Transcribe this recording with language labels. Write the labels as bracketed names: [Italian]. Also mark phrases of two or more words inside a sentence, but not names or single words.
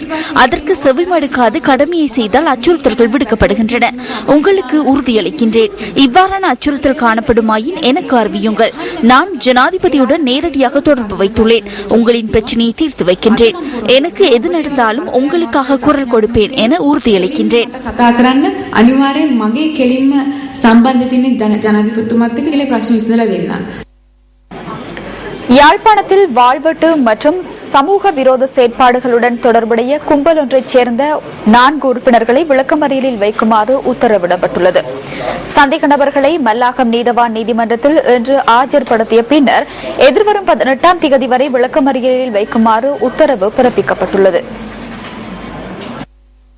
[Tamil] அதற்கு செவிமடுக்காது கடமையை செய்தால் அச்சுறுத்தல்கள் விடுக்கப்படுகின்றன. உங்களுக்கு உறுதியளிக்கின்றேன், இவ்வாறான அச்சுறுத்தல் காணப்படுமாயின் எனக்கு அறிவியுங்கள். நான் ஜனாதிபதியுடன் நேரடியாக தொடர்பு வைத்துள்ளேன். உங்களின் பிரச்சனையை தீர்த்து வைக்கின்றேன். எனக்கு எது நடந்தாலும் உங்களுக்காக குரல் கொடுப்பேன் என உறுதியளிக்கின்றேன். [Sinhala] අනිවාර්යෙන් මගේ කෙලින්ම සම්බන්ධ තියෙන ජනාධිපතිතුමත් එක්ක ඉලේ ප්‍රශ්න විසඳලා දෙන්න. [Tamil] யாழ்ப்பாணத்தில் வாழ்வெட்டு மற்றும் சமூக விரோத செயற்பாடுகளுடன் தொடர்புடைய கும்பல் ஒன்றைச் சேர்ந்த 4 உறுப்பினர்களை விளக்கமறியலில் வைக்குமாறு உத்தரவிடப்பட்டுள்ளது. சந்தேக நபர்களை மல்லாகம் நீதவான் நீதிமன்றத்தில் இன்று ஆஜர்படுத்திய பின்னர் எதிர்வரும் 18ஆம் தேதி வரை விளக்கமறியலில் வைக்குமாறு உத்தரவு பிறப்பிக்கப்பட்டுள்ளது.